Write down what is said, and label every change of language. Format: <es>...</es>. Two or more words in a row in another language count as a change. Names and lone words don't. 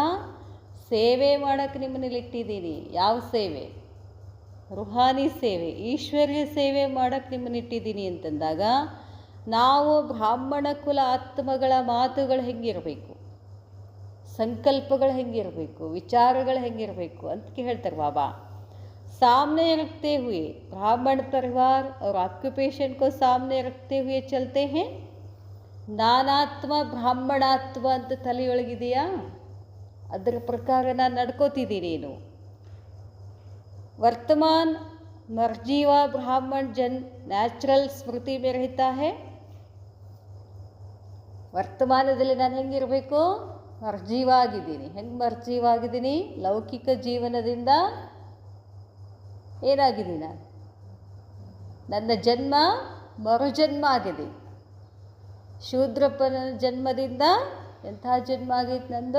<kn>ಸೇವೆ ಮಾಡೋಕ್ಕೆ ನಿಮ್ಮನ್ನಲ್ಲಿ ಇಟ್ಟಿದ್ದೀನಿ. ಯಾವ ಸೇವೆ? ರುಹಾನಿ ಸೇವೆ, ಈಶ್ವರ್ಯ ಸೇವೆ ಮಾಡೋಕ್ಕೆ ನಿಮ್ಮನ್ನು ಇಟ್ಟಿದ್ದೀನಿ ಅಂತಂದಾಗ ನಾವು ಬ್ರಾಹ್ಮಣ ಕುಲ ಆತ್ಮಗಳ ಮಾತುಗಳು ಹೆಂಗಿರಬೇಕು? ಸಂಕಲ್ಪಗಳು ಹೆಂಗಿರಬೇಕು, ವಿಚಾರಗಳು ಹೆಂಗಿರಬೇಕು ಅಂತ ಹೇಳ್ತಾರೆ ಬಾಬಾ.</kn> <hi>सामने रखते हुए ब्राह्मण परिवार और ऑक्यूपेशन को सामने रखते हुए चलते हैं.</hi> <kn>ನಾನಾತ್ಮ ಬ್ರಾಹ್ಮಣಾತ್ಮ ಅಂತ ತಲೆಯೊಳಗಿದೆಯಾ? ಅದರ ಪ್ರಕಾರ ನಾನು ನಡ್ಕೋತಿದ್ದೀನೇನು?</kn> <hi>वर्तमान मरजीवा ब्राह्मण नैचुरल स्मृति में रहता है.</hi> <kn>ವರ್ತಮಾನದಲ್ಲಿ ನಾನು ಹೆಂಗಿರಬೇಕು? ಮರ್ಜೀವ ಆಗಿದ್ದೀನಿ. ಹೆಂಗೆ ಮರ್ಜೀವ ಆಗಿದ್ದೀನಿ? ಲೌಕಿಕ ಜೀವನದಿಂದ ಏನಾಗಿದ್ದೀನಿ ನಾನು? ನನ್ನ ಜನ್ಮ ಮರುಜನ್ಮ ಆಗಿದೆ. ಶೂದ್ರಪ್ಪನ ಜನ್ಮದಿಂದ ಎಂಥ ಜನ್ಮ ಆಗಿತ್ತು ನಂದು?</kn>